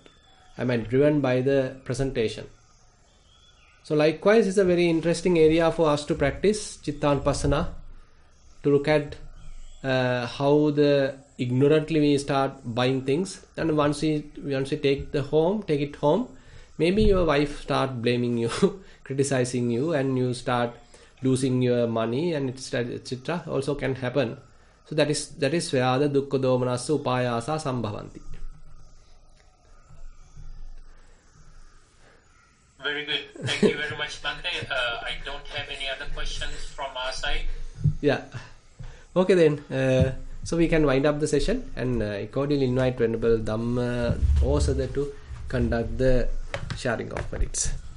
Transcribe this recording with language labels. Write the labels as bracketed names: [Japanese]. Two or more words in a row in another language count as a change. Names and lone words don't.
[English] Am I driven by the presentation? So likewise, it's a very interesting area for us to practice Chittanupassana, to look at how ignorantly we start buying things, and once we take it home, maybe your wife start blaming you, criticizing you, and you start losing your money, and etc. also can happen. So that is where the [Pali] dukkha domanassa upayasa sambhavanti. [English] Very good. Thank you very much, Bhante. I don't have any other questions from our side. Yeah. Okay then. So we can wind up the session, and I cordially invite Venerable Dhamma Osada to conduct the sharing of merits.